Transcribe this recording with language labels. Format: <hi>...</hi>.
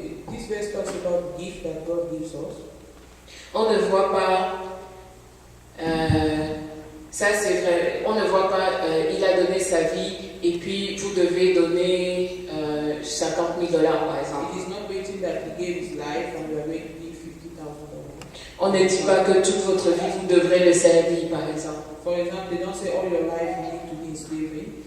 <en>This verse talks about gift that God gives us.</en> <fr>On ne voit pas, ça c'est vrai, on ne voit pas, il a donné sa vie et puis vous devez donner $50,000 par exemple.</fr> <en>It is not waiting that he gave his life and we are going to give $50,000.</en> <fr>On ne dit pas que toute votre vie vous devrez le servir par exemple.</fr> <en>For example, they don't say all your life you need to be in slavery.</en>